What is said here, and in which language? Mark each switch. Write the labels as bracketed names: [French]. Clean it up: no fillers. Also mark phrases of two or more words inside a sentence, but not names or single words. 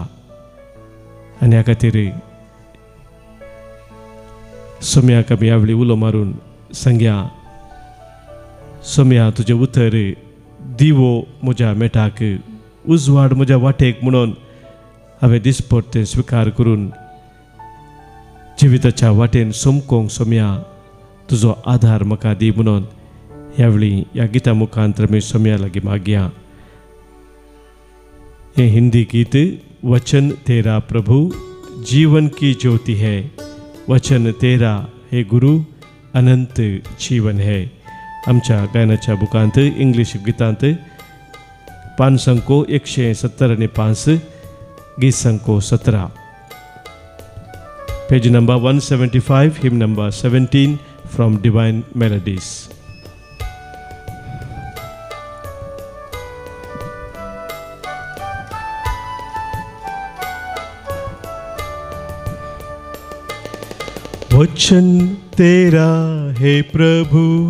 [Konkani] आनी ह्या खातीर सोम्याक आमी ह्या वेळी उलो मारून सांगया, सोम्या तुजें उतर दिवो म्हज्या मेटाक, उजवाड म्हज्या वाटेक म्हणून हांवें दिसपट्टे स्विकार करून जिविताच्या वाटेन सोमकोंक सोम्या तुजो आधार म्हाका दी म्हणून ह्या वेळी ह्या गिता मुखांतर आमी सोम्या लागीं मागया. हे हिंदी गीत [Hindi] वचन तेरा प्रभु जीवन की ज्योति है, वचन तेरा हे गुरु अनंत जीवन है. आमच्या गायनाच्या बुकांत इंग्लीश गितांत पान संको 170 आनी 5 गीत संको 17 [English] page number 175 hymn number 17 from Divine Melodies. [Hindi] वचन तेरा है प्रभु